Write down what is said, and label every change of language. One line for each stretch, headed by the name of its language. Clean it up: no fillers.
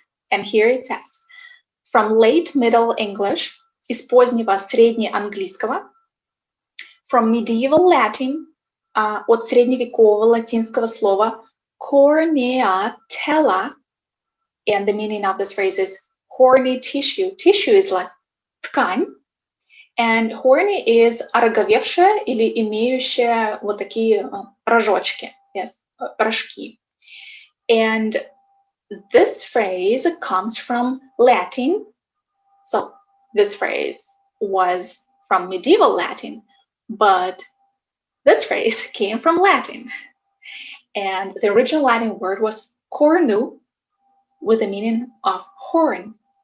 English: And here it says, from late Middle English,
Russian: из позднего среднеанглийского,
English: from medieval Latin,
Russian: от средневекового латинского слова
English: cornea tela, and the meaning of this phrase is horny tissue. Tissue is like
Russian: ткань,
English: and horny is
Russian: ороговевшая или имеющая вот такие рожочки, yes, рожки.
English: And this phrase comes from Latin. So this phrase was from medieval Latin, but this phrase came from Latin. And the original Latin word was cornu, with the meaning of horn.